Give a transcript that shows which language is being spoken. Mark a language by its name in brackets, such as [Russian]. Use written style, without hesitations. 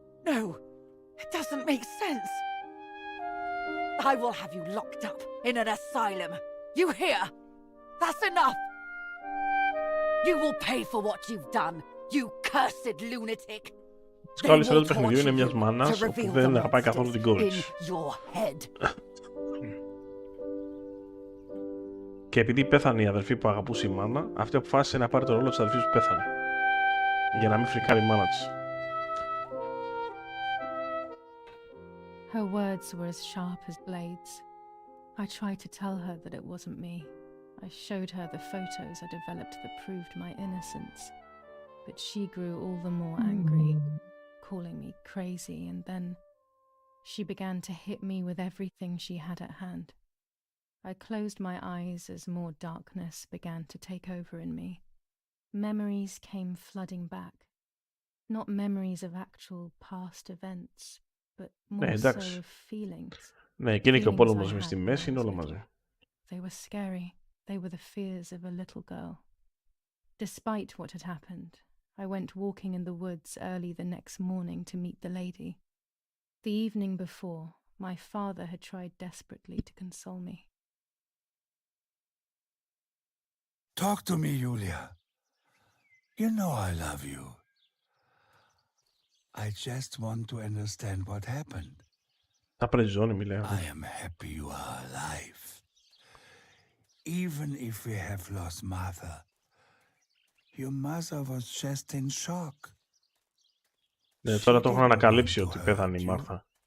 [English] No, it doesn't make sense. I will have you locked up in an asylum. You hear? That's enough. You will pay for what you've done, you cursed lunatic. [Greek] Σκάλη σε όλο το παιχνίδι είναι μιας μάνας που δεν αγαπάει καθόλου την κόρη της. Και επειδή πέθανε η αδερφή που αγαπούσε η μάνα, αυτή αποφάσισε να πάρει το ρόλο της αδερφής που πέθανε. Για να μην φρικάρει η μάνα της. [English] Her words were as sharp as blades. I tried to tell her that it wasn't me. I showed her the photos I developed that proved my innocence. But she grew all the more angry, calling me crazy, and then she began to hit me with everything she had at hand. I closed my eyes as more darkness began to take over in me. Memories came flooding back. Not memories of actual past events, but more so of feelings. [Greek] Ναι, εκείνη και ο πόλεμος μες στη μέση είναι όλα μαζί. [English] They were scary. They were the fears of a little girl. Despite what had happened, I went walking in the woods early the next morning to meet the lady. The evening before, my father had tried desperately to console me. Talk to me, Julia. You know I love you. I just want to understand what happened. I am happy you are alive. Even if we have lost Martha, your mother was just in shock. [Greek] Ναι, τώρα το έχουν ανακαλύψει ότι πέθανε η Μάρθα.